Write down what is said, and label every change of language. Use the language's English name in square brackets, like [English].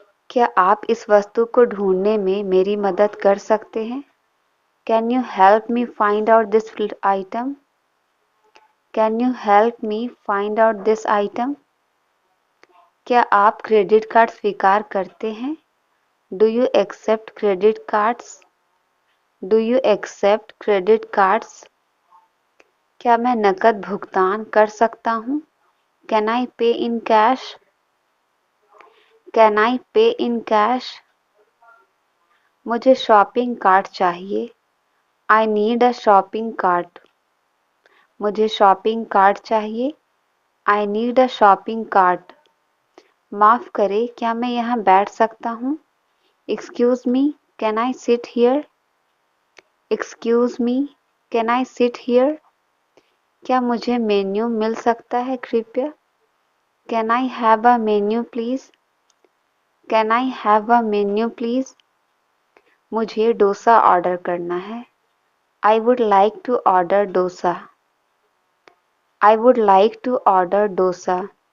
[Hindi] क्या आप इस वस्तु को ढूंढने में मेरी मदद कर सकते हैं? [English] Can you help me find out this item? Can you help me find out this item? [Hindi] क्या आप क्रेडिट कार्ड स्वीकार करते हैं? [English] Do you accept credit cards? Do you accept credit cards? [Hindi] क्या मैं नकद भुगतान कर सकता हूँ? [English] Can I pay in cash? Can I pay in cash? [Hindi] मुझे शॉपिंग कार्ट चाहिए। [English] I need a shopping cart. [Hindi] मुझे शॉपिंग कार्ट चाहिए। [English] I need a shopping cart. [Hindi] माफ़ करें, क्या मैं यहाँ बैठ सकता हूँ? [English] Excuse me, can I sit here? Excuse me, can I sit here? [Hindi] क्या मुझे मेन्यू मिल सकता है कृपया? [English] Can I have a menu please? Can I have a menu please? [Hindi] मुझे डोसा ऑर्डर करना है। [English] I would like to order dosa. I would like to order dosa.